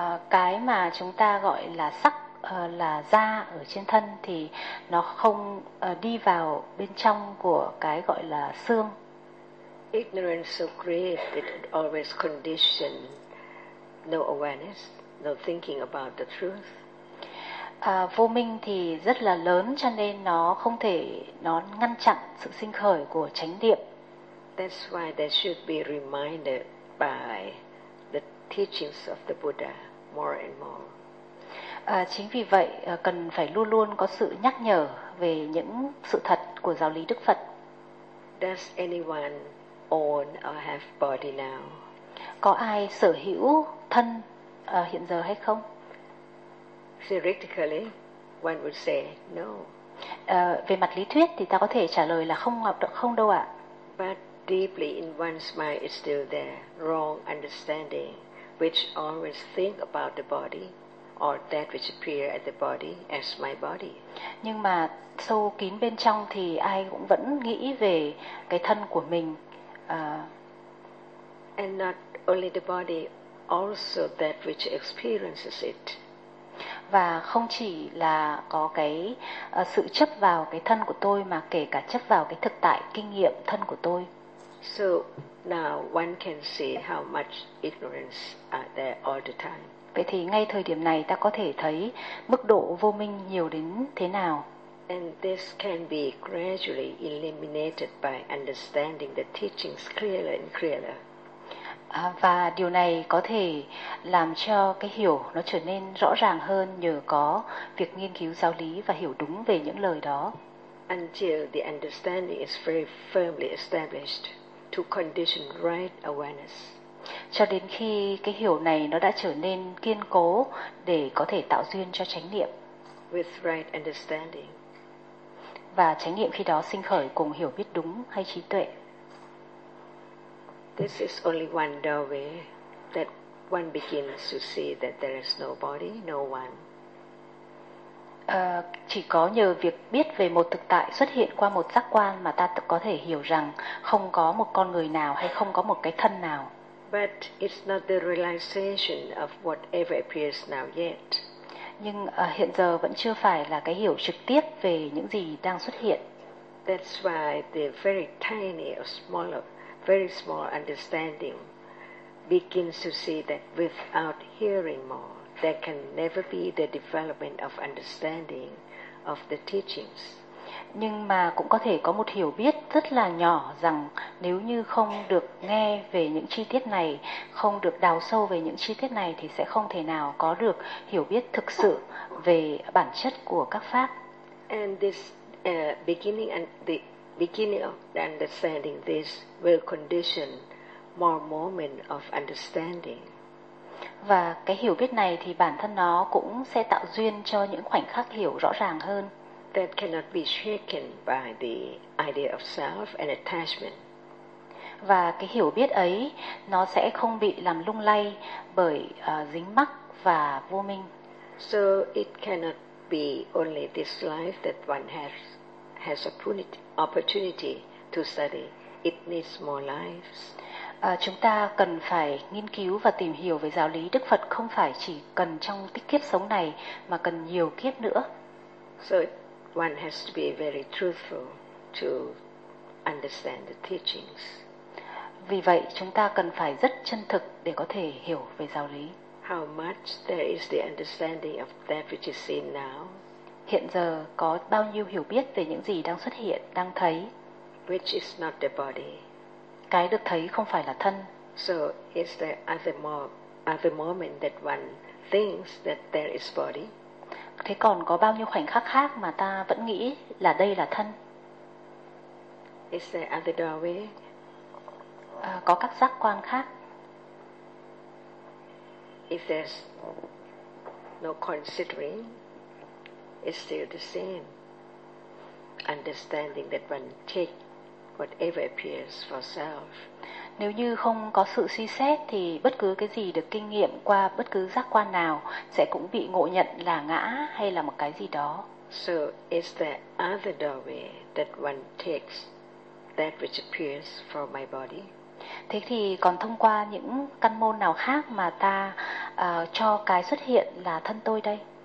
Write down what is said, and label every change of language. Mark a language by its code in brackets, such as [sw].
[vi] Cái mà chúng ta gọi là sắc, là da ở trên thân thì nó không đi vào bên trong của cái gọi là xương. [en] Ignorance so great it always condition no awareness, no thinking about the truth. [vi] Vô minh thì rất là lớn cho nên nó không thể nó ngăn chặn sự sinh khởi của chánh niệm. [en] That's why they should be reminded by the teachings of the Buddha more and more. [vi] Chính vì vậy cần phải luôn luôn có sự nhắc nhở về những sự thật của giáo lý Đức Phật. [en] Does anyone own or have body now? [vi] Có ai sở hữu thân hiện giờ hay không? [en] Theoretically, one would say no. [vi] Về mặt lý thuyết thì ta có thể trả lời là không đâu ạ. [en] But deeply in one's mind it's still there, wrong understanding, which always think about the body or that which appear at the body as my body. [vi] Nhưng mà sâu kín bên trong thì ai cũng vẫn nghĩ về cái thân của mình. [en] And not only the body, also that which experiences it. [vi] Và không chỉ là có cái sự chấp vào cái thân của tôi mà kể cả chấp vào cái thực tại kinh nghiệm thân của tôi. [en] So now one can see how much ignorance are there all the time. [vi] Vậy thì ngay thời điểm này ta có thể thấy mức độ vô minh nhiều đến thế nào. [en] And this can be gradually eliminated by understanding the teachings clearer and clearer. [vi] Và điều này có thể làm cho cái hiểu nó trở nên rõ ràng hơn nhờ có việc nghiên cứu giáo lý và hiểu đúng về những lời đó. [en] Until the understanding is very firmly established to condition right awareness. [vi] Cho đến khi cái hiểu này nó đã trở nên kiên cố để có thể tạo duyên cho chánh niệm. [en] With right understanding. [vi] Và chánh niệm khi đó sinh khởi cùng hiểu biết đúng hay trí tuệ. [en] This is only one doorway that one begins to see that there is no body, no one. [vi] Chỉ có nhờ việc biết về một thực tại xuất hiện qua một giác quan mà ta có thể hiểu rằng không có một con người nào hay không có một cái thân nào. [en] But it's not the realization of whatever appears now yet. [vi] Nhưng hiện giờ vẫn chưa phải là cái hiểu trực tiếp về những gì đang xuất hiện. [en] That's why the very tiny or smaller, very small understanding begins to see that without hearing more, there can never be the development of understanding of the teachings. [vi] Nhưng mà cũng có thể có một hiểu biết rất là nhỏ rằng nếu như không được nghe về những chi tiết này, không được đào sâu về những chi tiết này thì sẽ không thể nào có được hiểu biết thực sự về bản chất của các pháp. [en] And this beginning of understanding this will condition more moment of understanding. [vi] Và cái hiểu biết này thì bản thân nó cũng sẽ tạo duyên cho những khoảnh khắc hiểu rõ ràng hơn. [en] That cannot be shaken by the idea of self and attachment. [vi] Và cái hiểu biết ấy nó sẽ không bị làm lung lay bởi dính mắc và vô minh. [en] So it cannot be only this life that one has opportunity to study. It needs more lives. [vi] Chúng ta cần phải nghiên cứu và tìm hiểu về giáo lý Đức Phật không phải chỉ cần trong kiếp sống này mà cần nhiều kiếp nữa. [en] So one has to be very truthful to understand the teachings. [vi] Vì vậy, chúng ta cần phải rất chân thực để có thể hiểu về giáo lý. [en] How much there is the understanding of that which is seen now? [vi] Hiện giờ có bao nhiêu hiểu biết về những gì đang xuất hiện, đang thấy? [en] Which is not the body. [vi] Cái được thấy không phải là thân. [en] So is there other moment that one thinks that there is body? [vi] Thế còn có bao nhiêu khoảnh khắc khác mà ta vẫn nghĩ là đây là thân? [en] Is there other doorway? [vi] Có các giác quan khác? [en] If there's no considering, it's still the same. Understanding that one takes whatever appears for self. [vi] Nếu như không có sự suy xét thì bất cứ cái gì được kinh nghiệm qua bất cứ giác quan nào sẽ cũng bị ngộ nhận là ngã hay là một cái gì đó. [en] So is there other doorway that one takes that which appears for my body? [vi] Thế thì còn thông qua những căn môn nào khác mà ta cho cái xuất hiện là thân tôi đây?